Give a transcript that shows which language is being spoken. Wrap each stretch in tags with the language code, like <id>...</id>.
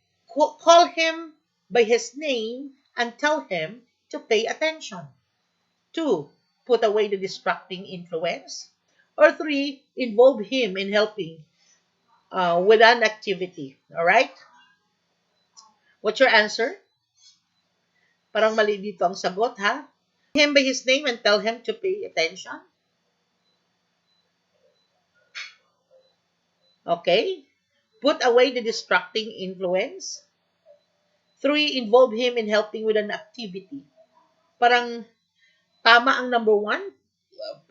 <en>Call him by his name and tell him to pay attention. 2. Put away the distracting influence. Or 3. Involve him in helping with an activity. Alright? What's your answer?</en> <tl>Parang mali dito ang sagot, ha?</tl> <en>Him by his name and tell him to pay attention. Okay? Put away the distracting influence. 3. Involve him in helping with an activity.</en> <tl>Parang tama ang number 1.</tl>